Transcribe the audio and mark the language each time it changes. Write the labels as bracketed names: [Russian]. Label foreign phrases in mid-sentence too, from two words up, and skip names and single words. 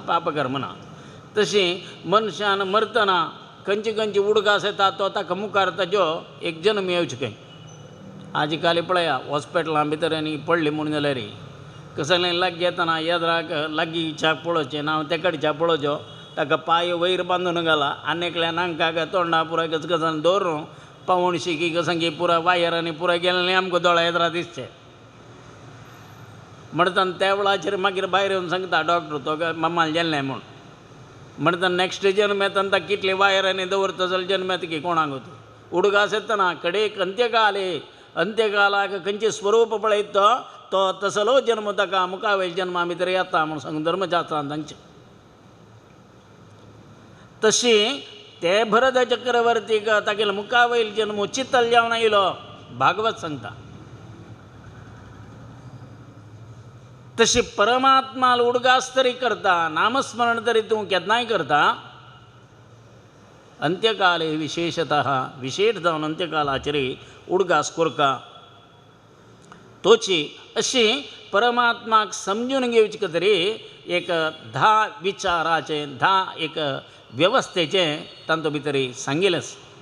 [Konkani] पापकर्म ना तशीं मनशान मरतना खंयची खंयची उडगास येता तो ताका मुखार ताजो एक जन्म येवचो खंय आज काली पळया हॉस्पिटलां भितर आनी पडली म्हणून जाल्यार कसलें लागीं येतना येद्राक लागींच्या पळोवचें ना ते कडच्या पळोवचो ताका पांय वयर बांदून घाला आनेकल्या नांकाक तोंडा पुराय गजगजान दवरून पावोणशी की कसं पुरा वायरांनी पुराय गेलें आमकां दोळ्या येद्रा दिसचें म्हणटना त्या वेळाचेर मागीर भायर येवन सांगता डॉक्टर तो मम्माल गेल्लें म्हणून म्हणटना नॅक्स्ट जन्म येतना ताका कितले वायरांनी दवरता जाल्यार जन्म येता की कोणाक ಹುಡುಗಾಸೆತ್ತನ ಕಡೆಗೆ ಅಂತ್ಯಕಾಲಾಗ ಕಂಚಿ ಸ್ವರೂಪ ಪಳೆಯಿತ್ತೋ तो तसलो जन्म तका मुकावेल जन्मा मित्र येता म्हणून सांगून धर्मशास्त्रांत तांचे तशी ते भरत चक्रवर्तीक तागेलो मुकावेल जन्म चित्तल जावन आयलो भागवत सांगता. तशी परमात्माला उडगास तरी करता नामस्मरण तरी तूं केन्नाय करता अंत्यकाले विशेषतः विशेष जावन अंत्यकालाचेर उडगास कोरका तोची अशी परमात्माक समजून घेवचे तरी एक 10 विचाराचे 10 एक व्यवस्थेचे तांतू भितर सांगिल्लें आसा.